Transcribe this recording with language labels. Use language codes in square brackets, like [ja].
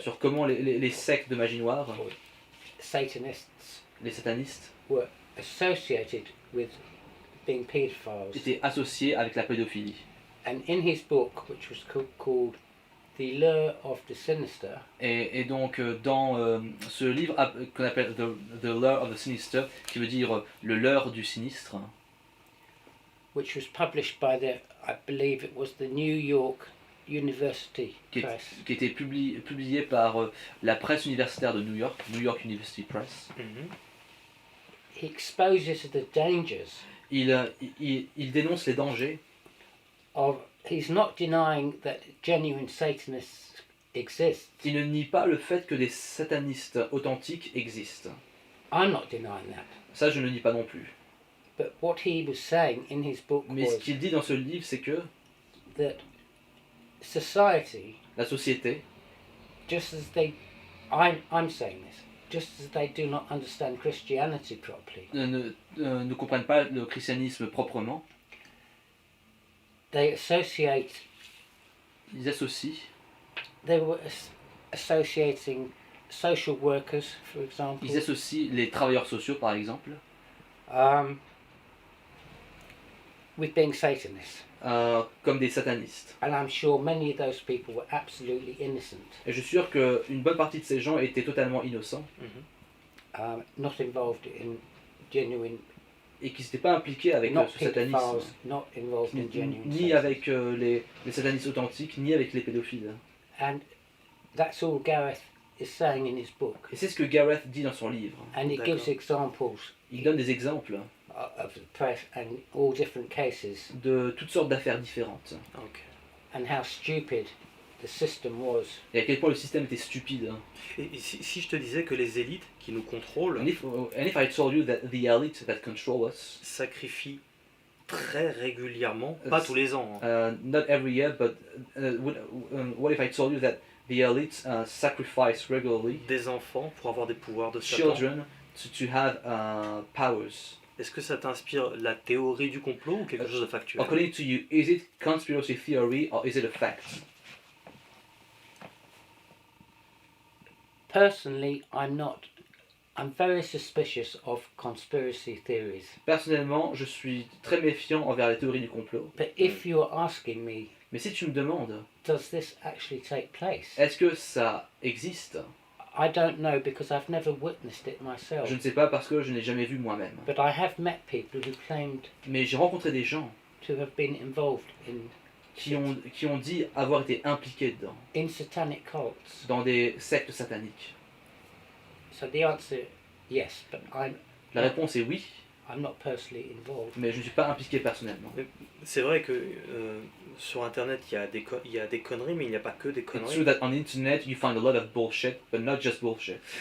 [fr] sur comment les sectes de magie noire, [en] Satanists, [fr] les satanistes, [en] were associated with being paedophiles. [fr] étaient associés avec la pédophilie. [en] And in his book, which was called The Lure of the Sinister, [fr] Et donc dans ce livre qu'on appelle The Lure of the Sinister, qui veut dire le leurre du sinistre, [en] which was published by I believe it was the New York University [fr] qui [en] Press, [fr] était publié par la presse universitaire de New York University Press. Mhm. [en] he exposes the dangers [fr] Il dénonce les dangers. [en] of. He's not denying that genuine Satanists exists. [fr] Il ne nie pas le fait que des satanistes authentiques existent. [en] I'm not denying that. [fr] Ça, je ne nie pas non plus. [en] But what he was saying in his book [fr] Mais ce [en] was [fr] qu'il dit dans ce livre, c'est que [en] that society, [fr] la société, [en] just as I'm saying this, just as they do not understand Christianity properly, [fr] ne comprennent pas le christianisme proprement. [en] they associate, [fr] Ils associent, [en] they were associating social workers, for example, [fr] ils associent les travailleurs sociaux, par exemple, [en] with being Satanists. [fr] comme des satanistes. [en] And I'm sure many of those people were absolutely innocent, [fr] Et je suis sûr qu'une bonne partie de ces gens étaient totalement innocents [en] not involved in genuine, [fr] et qui s'étaient pas impliqués avec [en] not [fr] ce satanisme, [en] pedophiles, not involved in genuine [fr] ni [en] sex. [fr] avec les satanistes authentiques, ni avec les pédophiles. [en] And that's all Gareth is saying in his book. [fr] Et c'est ce que Gareth dit dans son livre. [en] And he [fr] D'accord. [en] gives examples [fr] Il donne des exemples [en] of the press and all different cases [fr] de toutes sortes d'affaires différentes. Ok. [en] and how stupid the system was. [fr] Et à quel point le système était stupide. Et si je te disais que les élites qui nous contrôlent [en] And if I told you that the elite that control us, [fr] sacrifient très régulièrement, pas tous les ans, [en] not every year, but what if I told you that the elite sacrifice regularly [fr] des enfants pour avoir des pouvoirs de Satan. [en] children to have powers? [fr] Est-ce que ça t'inspire la théorie du complot ou quelque chose de factuel? [en] According to you, is it conspiracy theory or is it a fact? Personally, I'm very suspicious of conspiracy theories. [fr] Personnellement, je suis très méfiant envers les théories du complot. [en] But if you're asking me, [fr] Mais si tu me demandes, [en] does this actually take place? [fr] est-ce que ça existe? [en] I don't know because I've never witnessed it myself. [fr] Je ne sais pas parce que je n'ai jamais vu moi-même. [en] But I have met people who claimed [fr] Mais j'ai rencontré des gens [en] to have been involved [fr] qui ont dit avoir été impliqués dedans, [en] in satanic cults. [fr] dans des sectes sataniques. [en] So the answer, yes, but [fr] La réponse est oui, [en] I'm not personally involved. mais je ne suis pas impliqué personnellement. [fr] C'est vrai que sur internet il y a des conneries, mais il n'y a pas que des [en] It's true [fr] conneries. [en] that on the internet you find a lot of bullshit, but not just bullshit.